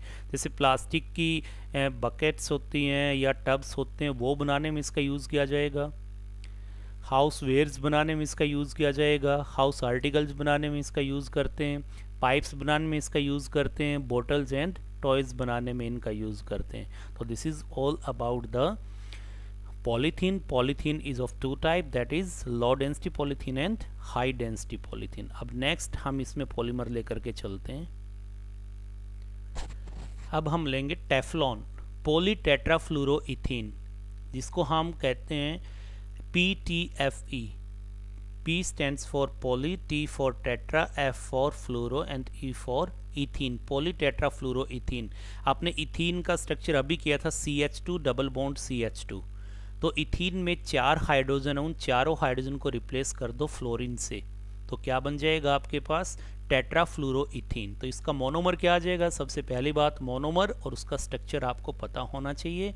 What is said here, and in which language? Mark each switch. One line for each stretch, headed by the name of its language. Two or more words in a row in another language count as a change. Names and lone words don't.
Hindi: जैसे प्लास्टिक की बकेट्स होती हैं या टब्स होते हैं, वो बनाने में इसका यूज़ किया जाएगा।
English: house wares
Hindi: बनाने में इसका यूज़ किया जाएगा।
English: house articles
Hindi: बनाने में इसका यूज़ करते हैं। पाइप्स बनाने में इसका यूज़ करते हैं।
English: bottles and toys
Hindi: बनाने में इनका यूज़ करते हैं।
English: तो this is all about the polythene. Polythene is of two type, that is low density polythene and high density polythene.
Hindi: अब next हम इसमें पॉलीमर लेकर के चलते हैं। अब हम लेंगे टेफ्लॉन, पॉलीटेट्राफ्लोरोइथीन, जिसको हम कहते हैं PTFE।
English: P stands for poly, T for tetra, F for fluoro and E for इथीन।
Hindi: पॉलीटेट्राफ्लोरोइथीन। आपने इथीन का स्ट्रक्चर अभी किया था CH2
English: double bond
Hindi: CH2। तो इथीन में 4 हाइड्रोजन है, उन चारों हाइड्रोजन को रिप्लेस कर दो फ्लोरीन से, तो क्या बन जाएगा आपके पास टेट्राफ्लोरोइथीन। तो इसका मोनोमर क्या आ जाएगा, सबसे पहली बात मोनोमर और उसका स्ट्रक्चर आपको पता होना चाहिए।